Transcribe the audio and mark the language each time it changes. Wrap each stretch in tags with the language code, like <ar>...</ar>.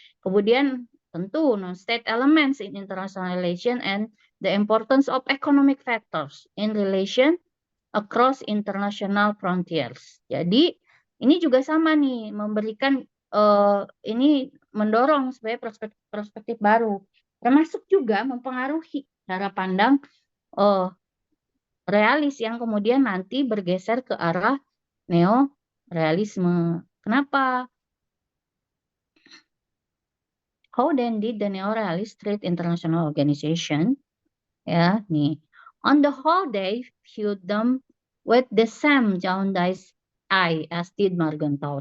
<id>Kemudian tentu</id> <en>non-state elements in international relation and the importance of economic factors in relation across international frontiers.</en> <id>Jadi ini juga sama nih, memberikan ini mendorong sebagai perspektif baru, termasuk juga mempengaruhi cara pandang realis yang kemudian nanti bergeser ke arah neo-realisme. Kenapa?</id> <en>How then did the neo-realist treat international organization?</en> <id>Ya, nih.</id> <en>On the whole, they viewed them with the same jaundiced eye as did Morgenthau.</en>